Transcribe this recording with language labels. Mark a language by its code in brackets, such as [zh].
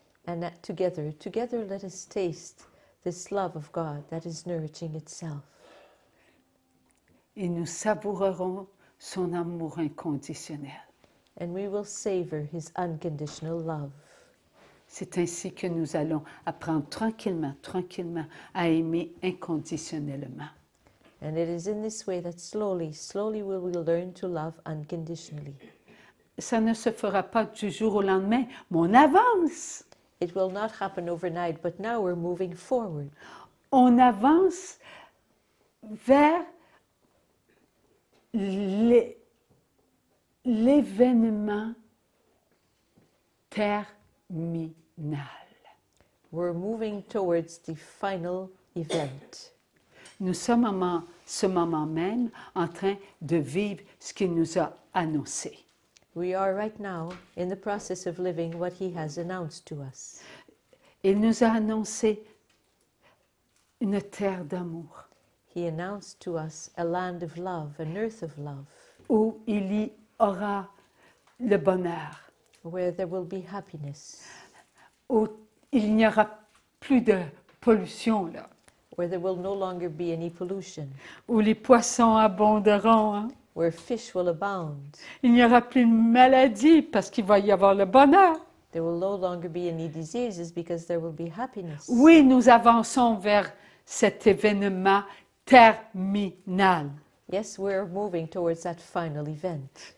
[en] And that together let us taste this love of God that is nourishing itself. [fr] Et nous savourerons son amour inconditionnel. [en] And we will savor his unconditional love. [fr] C'est ainsi que nous allons apprendre tranquillement à aimer inconditionnellement. [en] And it is in this way that slowly we will learn to love unconditionally. [fr] Ça ne se fera pas du jour au lendemain, mais on avance. [en] It will not happen overnight, but now we're moving forward. [fr] On avance vers l'événement terminal. [en] We're moving towards the final event. [fr] Nous sommes à ce moment même en train de vivre ce qu'il nous a annoncé. [en] We are right now in the process of living what he has announced to us. [fr] Il nous a annoncé une terre d'amour [en] He announced to us a land of love, an earth of love, [fr] où il y aura le bonheur, [en] where there will be happiness, [fr] où il n'y aura plus de pollution, là, [en] where there will no longer be any pollution, [fr] où les poissons abonderont, hein. [en] where fish will abound. [fr] Il n'y aura plus de maladies parce qu'il va y avoir le bonheur. [en] There will no longer be any diseases because there will be happiness. [fr] Oui, nous avançons vers cet événement terminal. [en] Yes, we're moving towards that final event.